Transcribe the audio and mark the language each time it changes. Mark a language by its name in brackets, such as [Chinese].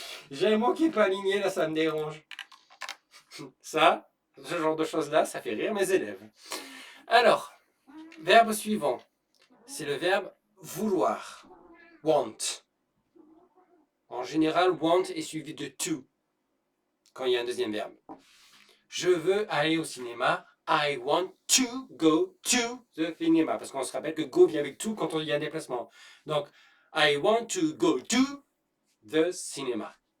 [French] J'ai un mot qui est pas aligné, là, ça me dérange. Ça, ce genre de choses-là, ça fait rire mes élèves. Alors, verbe suivant. C'est le verbe vouloir. Want. En général, want est suivi de to quand il y a un deuxième verbe. Je veux aller au cinéma. [English] I want to go to the cinema. [French] Parce qu'on se rappelle que go vient avec to quand il y a un déplacement. [English] Donc, I want to go to the cinema.